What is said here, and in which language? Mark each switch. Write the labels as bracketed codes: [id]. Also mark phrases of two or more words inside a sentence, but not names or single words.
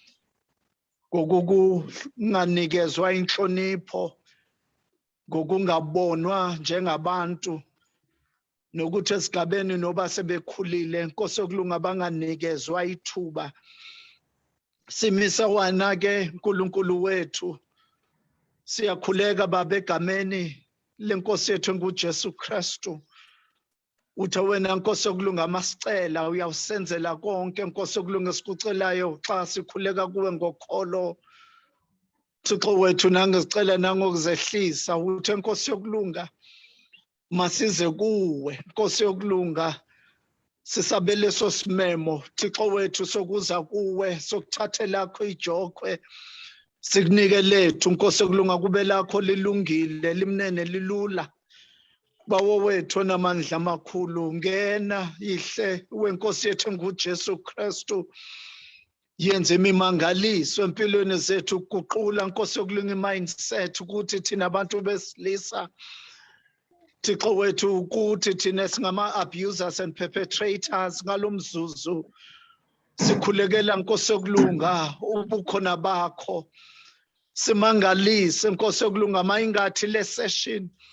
[zu] ngokunganikezwa inhlonipho ngokungabonwa njengabantu nokuthi esigabeni noba sebekhulile Nkosi yokulunga banganikezwa ithuba. Simisa wena ke uNkulunkulu wethu siyakhuleka baba egameni lenkosi yethu nguJesu Kristu. [xh] Uthe wena Nkosi yokulunga masicela uyawusenzela konke Nkosi yokulunga esikucelayo xa sikhuleka kuwe ngokholo. Thixo wethu nangesicela nangokuzehlisa uthe Nkosi yokulunga masize kuwe Nkosi yokulunga sisabele sosimemo Thixo wethu sokuza kuwe sokuthatha lakho ijokhwe sikunike lethu Nkosi yokulunga kube lakho lilungile limnene lilula. Bawo wethu onamandla amakhulu ngena yihle wenkosi yethu nguJesu Kristu yenze imimangaliso empilweni zethu ukuguqula Nkosi yokulunga imindset ukuthi thina abantu besilisa Thixo wethu ukuthi thina singama [en] abusers and perpetrators [xh] ngalomzuzu sikhulekela Nkosi yokulunga ubukhona bakho simangalise Nkosi yokulunga mayingathi le session